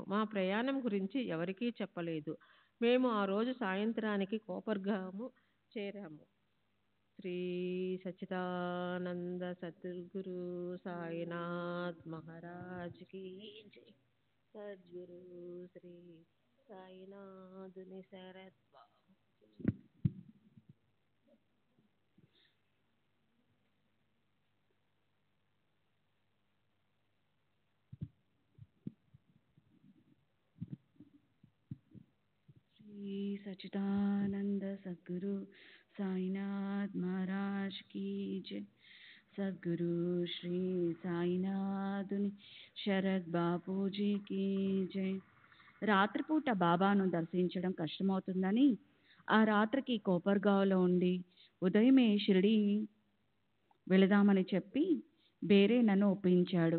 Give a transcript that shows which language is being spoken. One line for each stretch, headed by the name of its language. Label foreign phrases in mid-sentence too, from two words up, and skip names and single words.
Telugu: మా ప్రయాణం గురించి ఎవరికీ చెప్పలేదు. మేము ఆ రోజు సాయంత్రానికి కోపర్గాము చేరాము.
Hindi: श्री सच्चिदानंद सद्गुरु साईनाथ महाराज की जय.
Telugu: సద్గురు శ్రీ సాయినాథుని శరత్
Hindi: श्री सच्चिदानंद सद्गुरु साईनाथ महाराज की जय.
Telugu: सद्गुरु श्री సాయినాథుని శరత్ బాపూజీకి జై. రాత్రిపూట బాబాను దర్శించడం కష్టమవుతుందని ఆ రాత్రికి కోపర్గావ్లో ఉండి ఉదయమే షిరిడి వెళదామని చెప్పి బేరే నన్ను ఒప్పించాడు.